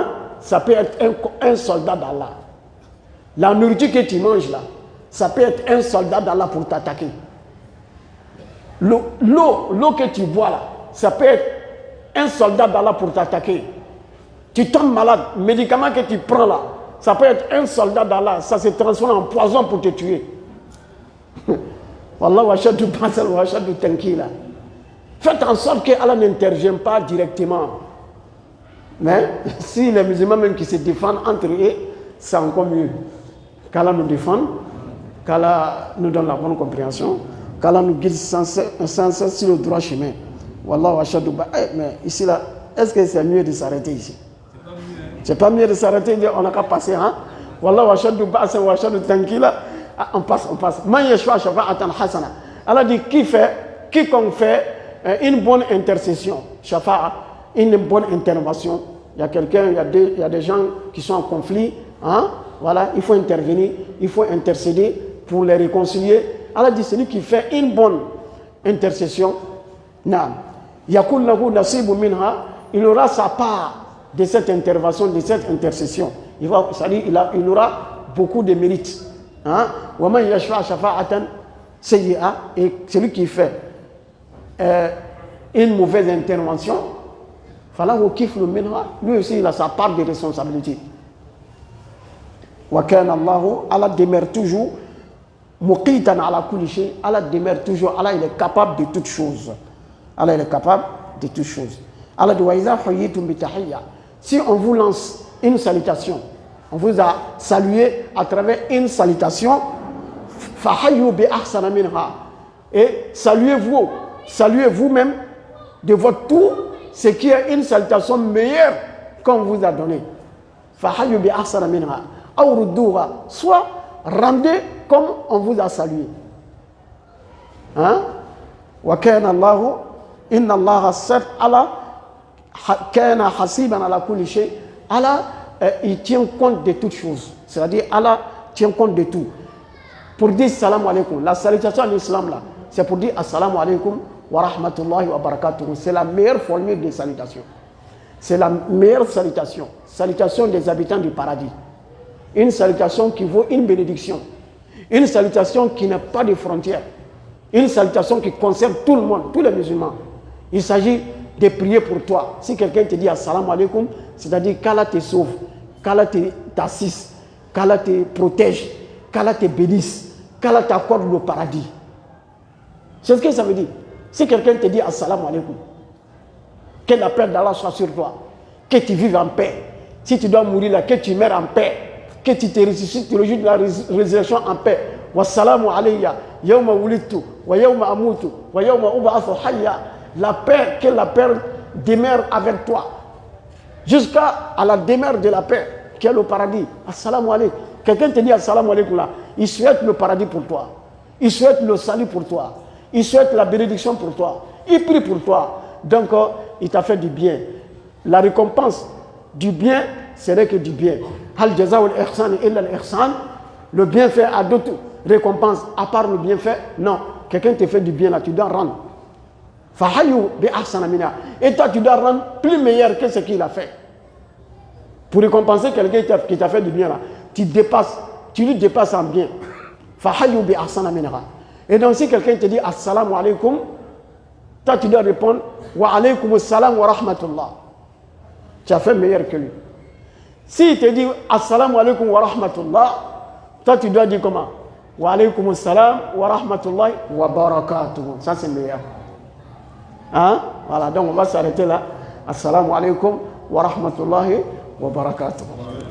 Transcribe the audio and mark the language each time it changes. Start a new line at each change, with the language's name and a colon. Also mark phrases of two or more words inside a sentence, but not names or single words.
French: Ça peut être un soldat d'Allah. La nourriture que tu manges là, ça peut être un soldat d'Allah pour t'attaquer. L'eau que tu bois là, ça peut être un soldat d'Allah pour t'attaquer. Tu tombes malade, médicament que tu prends là, ça peut être un soldat d'Allah, ça se transforme en poison pour te tuer.
Arabic: والله أشد بأسا وأشد تنكيلا.
French: Faites en sorte que Allah n'intervienne pas directement. Mais si les musulmans même qui se défendent entre eux, c'est encore mieux. Qu'Allah nous défende, qu'Allah nous donne la bonne compréhension, qu'Allah nous guide sans cesse sur le droit chemin.
Arabic: والله أشد بأسا.
French: Mais ici là, est-ce que c'est mieux de s'arrêter ici? C'est pas mieux de s'arrêter, on n'a qu'à passer, hein?
Arabic: والله أشد بأسا وأشد تنكيلا.
French: On passe.
Arabic: من يشفع شفاعة حسنة.
French: Allah dit quiconque fait une bonne intercession, shafa'a, une bonne intervention. Il y a quelqu'un, il y a des gens qui sont en conflit, hein? Voilà, il faut intervenir, il faut intercéder pour les réconcilier. Allah dit celui qui fait une bonne intercession,
Arabic: يكن له نصيب منها,
French: il aura sa part de cette intervention, de cette intercession. Il aura beaucoup de mérites. Hein?
Arabic: ومن يشفع شفاعة سيئة,
French: et celui qui fait une mauvaise intervention,
Arabic: فله كفل منها,
French: lui aussi il a sa part de responsabilité.
Arabic: وكان الله,
French: Allah demeure toujours
Arabic: مقيتا على كل شيء,
French: Allah demeure toujours, Allah il est capable de toutes choses. Allah il est capable de toutes choses. Allah dit
Arabic: وإذا حييتم بتحية,
French: si on vous lance une salutation, on vous a salué à travers une salutation,
Arabic: فحيوا بأحسن منها,
French: et saluez-vous, saluez vous-même de votre tour ce qui est une salutation meilleure qu'on vous a donné.
Arabic: فحيوا بأحسن منها أو ردوها,
French: soit rendez comme on vous a salué. Hein?
Arabic: وكان الله إن الله سات على كان حسيبا على كل شيء.
French: Allah il tient compte de toutes choses. C'est-à-dire Allah tient compte de tout. Pour dire
Arabic: سلام عليكم,
French: la salutation en islam là, c'est pour dire
Arabic: السلام عليكم ورحمة الله وبركاته.
French: C'est la meilleure formule de salutation. C'est la meilleure salutation. Salutation des habitants du paradis. Une salutation qui vaut une bénédiction. Une salutation qui n'a pas de frontières. Une salutation qui concerne tout le monde, tous les musulmans. Il s'agit de prier pour toi. Si quelqu'un te dit
Arabic: السلام عليكم,
French: c'est-à-dire qu'Allah te sauve, qu'Allah t'assiste, qu'Allah te protège, qu'Allah te bénisse, qu'Allah t'accorde le paradis. C'est ce que ça veut dire. Si quelqu'un te dit
Arabic: السلام عليكم,
French: que la paix d'Allah soit sur toi, que tu vives en paix. Si tu dois mourir là, que tu meurs en paix, que tu te ressuscites le jour de la résurrection en paix.
Arabic: والسلام علي يوم ولدت ويوم أموت ويوم أبعث حيا.
French: La paix, que la paix demeure avec toi jusqu'à la demeure de la paix qui est le paradis.
Arabic: السلام عليكم.
French: Quelqu'un te dit
Arabic: السلام عليكم
French: là, il souhaite le paradis pour toi, il souhaite le salut pour toi, il souhaite la bénédiction pour toi, il prie pour toi. Donc il t'a fait du bien. La récompense du bien serait que du bien.
Arabic: هل جزاء الإحسان إلا الإحسان.
French: Le bienfait a d'autres récompenses à part le bienfait. Non, quelqu'un te fait du bien là, tu dois rendre.
Arabic: فحيوا بأحسن منها.
French: Et toi tu dois rendre plus meilleur que ce qu'il a fait. Pour récompenser quelqu'un qui t'a fait du bien là, tu lui dépasses en bien.
Arabic: فحيوا بأحسن منها.
French: Et donc si quelqu'un te dit
Arabic: السلام عليكم,
French: toi tu dois répondre
Arabic: وعليكم السلام ورحمة الله.
French: Tu as fait meilleur que lui. S'il te dit
Arabic: السلام عليكم ورحمة الله,
French: toi tu dois dire comment?
Arabic: وعليكم السلام ورحمة الله وبركاته.
French: Ça c'est meilleur. Hein? Voilà, donc on va s'arrêter là.
Arabic: السلام عليكم ورحمة الله وبركاته.